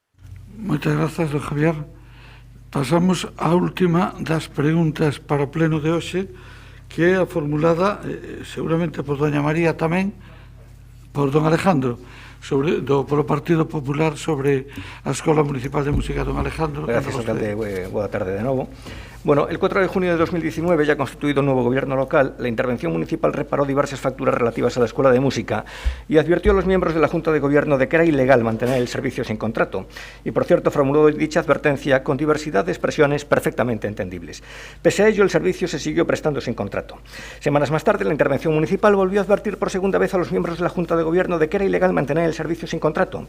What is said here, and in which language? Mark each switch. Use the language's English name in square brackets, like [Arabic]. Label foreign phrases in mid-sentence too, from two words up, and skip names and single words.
[Galician] Moitas grazas, don Javier. Pasamos á última das preguntas para o pleno de hoxe, que é a formulada seguramente por doña María tamén, por don Alejandro, polo Partido Popular sobre a Escola Municipal de Música. Don Alejandro. Gracias, alcalde. Boa tarde de novo. [Spanish] Bueno, el 4 de junio de 2019, ya constituido un nuevo gobierno local, la intervención municipal reparó diversas facturas relativas a la Escuela de Música y advirtió a los miembros de la Junta de Gobierno de que era ilegal mantener el servicio sin contrato. Y, por cierto, formuló dicha advertencia con diversidad de expresiones perfectamente entendibles. Pese a ello, el servicio se siguió prestando sin contrato. Semanas más tarde, la intervención municipal volvió a advertir por segunda vez a los miembros de la Junta de Gobierno de que era ilegal mantener el servicio sin contrato.